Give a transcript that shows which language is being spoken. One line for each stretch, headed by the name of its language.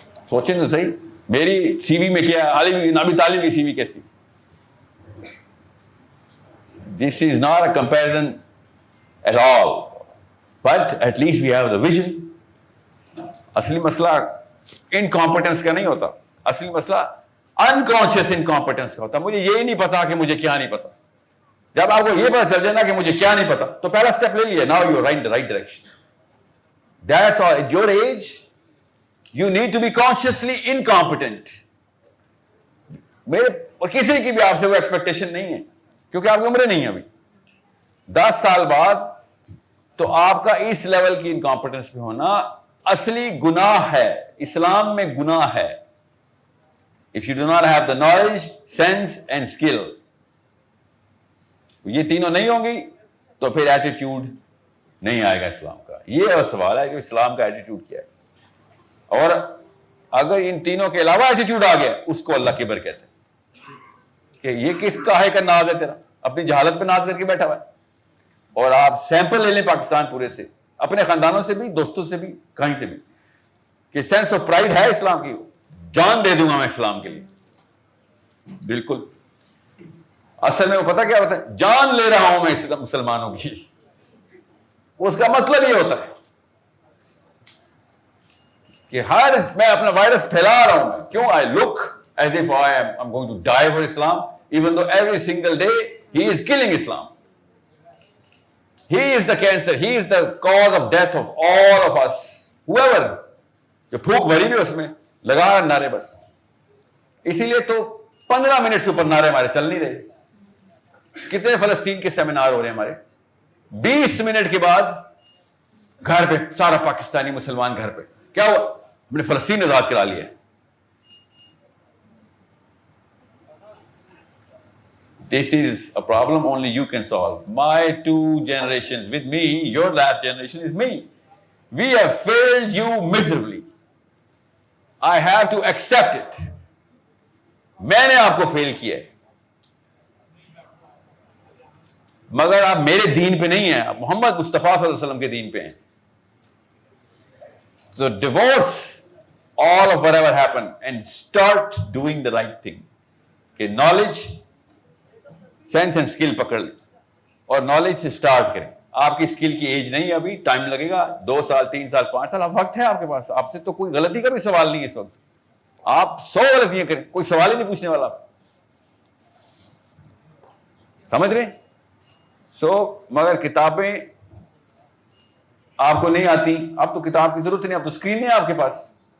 Urdu: سوچیں تو صحیح, میری سی وی میں کیا, علی بن ابی طالب کی سی وی کیسی؟
English: This is not a comparison at all, but at least we have the vision.
Urdu: اصلی مسئلہ انکمپٹنس کا نہیں ہوتا, اصلی مسئلہ انکانشیس انکمپٹنس کا ہوتا. مجھے یہ نہیں پتا کہ مجھے کیا نہیں پتا. جب آپ کو یہ پتا چل جائے نا کہ مجھے کیا نہیں پتا تو پہلا اسٹیپ لے لیا,
English: now you're right in the right direction. That's all. At your age you need to be consciously incompetent.
Urdu: میرے اور کسی کی بھی آپ سے وہ ایکسپیکٹیشن نہیں ہے کیونکہ آپ کی عمریں نہیں ہیں ابھی. 10 سال بعد تو آپ کا اس لیول کی انکمپٹنس پہ ہونا اصلی گناہ ہے. اسلام میں گناہ ہے.
English: If you do not have the knowledge, sense and skill,
Urdu: یہ تینوں نہیں ہوں گی تو پھر ایٹیٹیوڈ نہیں آئے گا اسلام کا. یہ سوال ہے کہ اسلام کا ایٹیٹیوڈ کیا ہے, اور اگر ان تینوں کے علاوہ ایٹیٹیوڈ آ گیا اس کو اللہ کبر کہتے ہیں کہ یہ کس کاہے کا ناز ہے تیرا, اپنی جہالت پہ ناز کر کے بیٹھا ہوا ہے. اور آپ سیمپل لے لیں پاکستان پورے سے, اپنے خاندانوں سے بھی, دوستوں سے بھی, کہیں سے بھی, کہ سینس آف پرائڈ ہے اسلام کی. جان دے دوں گا میں اسلام کے لیے. بالکل اصل میں وہ پتہ کیا ہوتا ہے, جان لے رہا ہوں میں مسلمانوں کی. اس کا مطلب یہ ہوتا ہے کہ میں اپنا وائرس پھیلا رہا ہوں. کیوں؟
English: I look as if I'm going to die for Islam, even though every single day he is killing Islam. He is the cancer, he is the cause of death of all of us. Whoever.
Urdu: جو پھوک بھری بھی اس میں لگا رہا نعرے بس. اسی لیے تو 15 منٹ سے اوپر نعرے ہمارے چل نہیں رہے. کتنے فلسطین کے سیمینار ہو رہے ہیں ہمارے, 20 منٹ کے بعد گھر پہ سارا پاکستانی مسلمان گھر پہ. کیا ہوا؟ ہم نے فلسطین آزاد کرا لیا.
English: This is a problem only you can solve. My 2 generations with me, your last generation is me. We have failed you miserably. I have to accept it.
Urdu: میں نے آپ کو فیل کیا ہے, مگر آپ میرے دین پہ نہیں ہیں, آپ محمد مصطفیٰ صلی اللہ علیہ وسلم کے دین پہ ہیں.
English: So divorce all of whatever happened and start doing the right thing.
Urdu: کہ
English: knowledge, sense and skill
Urdu: پکڑ لیں اور knowledge سے start کریں. آپ کی اسکل کی ایج نہیں ہے ابھی, ٹائم لگے گا, 2 سال 3 سال 5 سال, اب وقت ہے آپ کے پاس. آپ سے تو کوئی غلطی کا بھی سوال نہیں ہے اس وقت. آپ 100 غلطیاں کریں, کوئی سوال ہی نہیں پوچھنے والا. آپ سمجھ رہے ہیں؟ مگر کتابیں آپ کو نہیں آتی, اب تو کتاب کی ضرورت نہیں, اب تو اسکرین نہیں ہے آپ کے پاس.